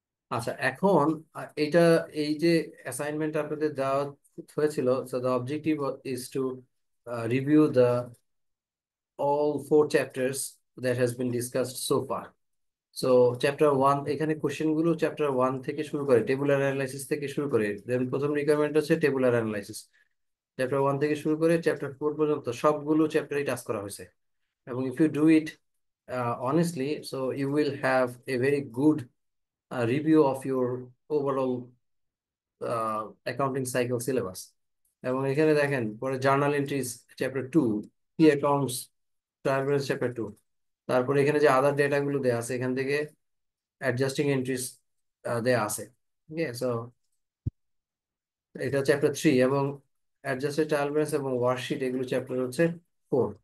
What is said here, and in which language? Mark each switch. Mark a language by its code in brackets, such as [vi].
[bn] আচ্ছা, এখন এইটা, এই যে অ্যাসাইনমেন্ট আপনাদের দেওয়া হয়েছিল, [en] So the objective is to review the all 4 chapters that has been discussed so far. [bn] So chapter 1, এখানে কোশ্চেন গুলো চ্যাপ্টার 1 থেকে শুরু করে, টেবুলার অ্যানালাইসিস থেকে শুরু করে, দেন প্রথম রিকোয়ারমেন্ট হচ্ছে টেবুলার অ্যানালাইসিস। চ্যাপ্টার 1 থেকে শুরু করে চ্যাপ্টার 4 পর্যন্ত সবগুলো চ্যাপ্টারই টাচ করা হয়েছে। [en] এবং if you do it honestly, so you will have a very good review of your overall accounting cycle syllabus. [bn] এবং এখানে দেখেন পরে জার্নাল এন্ট্রিজ চ্যাপ্টার 2, কি অ্যাকাউন্টস ট্রায়াল ব্যালেন্স চ্যাপ্টার 2, তারপরে এখানে যে আদার ডেটা গুলো দেওয়া আছে এখান থেকে অ্যাডজাস্টিং এন্ট্রিজ দেওয়া আছে। ওকে, সো এটা চ্যাপ্টার 3 এবং অ্যাডজাস্টেড ট্রায়াল ব্যালেন্স এবং ওয়ার্কশিট এগুলো চ্যাপ্টার হচ্ছে 4।